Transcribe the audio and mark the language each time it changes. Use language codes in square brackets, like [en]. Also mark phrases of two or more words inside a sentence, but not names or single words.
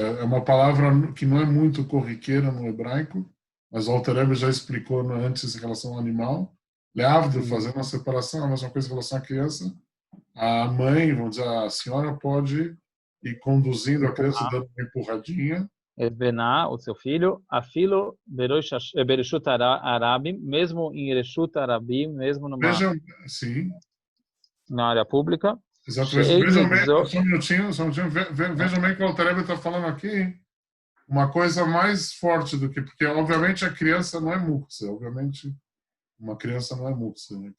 [pt] É uma palavra que não é muito corriqueira no hebraico, mas o Alter Rebbe já explicou antes em relação ao animal. Leavdil, fazendo uma separação, a mesma coisa em relação à criança. A mãe, vamos dizer, a senhora pode ir conduzindo a criança, dando uma empurradinha. Bená, o seu filho, [he] אפילו ברשות הרבים, [pt] mesmo em [he] רשות הרבים, [pt] mesmo na área pública. Exatamente. Vejam bem, só um minutinho, vejam bem que o Alter Rebbe está falando aqui uma coisa mais forte do que, porque obviamente a criança não é muktzeh, obviamente uma criança não é muktzeh, né?